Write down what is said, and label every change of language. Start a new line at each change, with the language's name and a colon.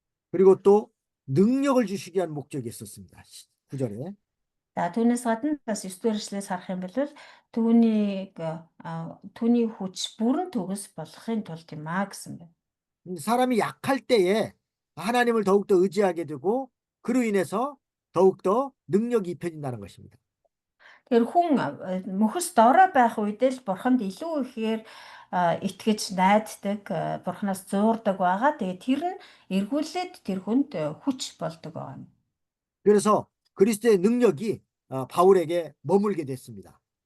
Korean: 그리고 또 능력을 주시기 위한 목적이 있었습니다. 9절에
Mongolian: За түүнээс гадна бас 9 дээршлээс харах юм бол түүний хүч бүрэн төгс болохын тулд юм а гэсэн байна.
Korean: 사람이 약할 때에 하나님을 더욱더 의지하게 되고 그로 인해서 더욱더 능력이 입혀진다는 것입니다.
Mongolian: Тэгэхээр хүн мөхс дорой байх үедээ л бурханд илүү ихээр итгэж найддаг, бурханаас зуурдаг байгаа. Тэгээ тэр нь эргүүлээд тэр хүнд хүч болдог байна.
Korean: 그래서 그리스도의 능력이 바울에게 머물게 됐습니다.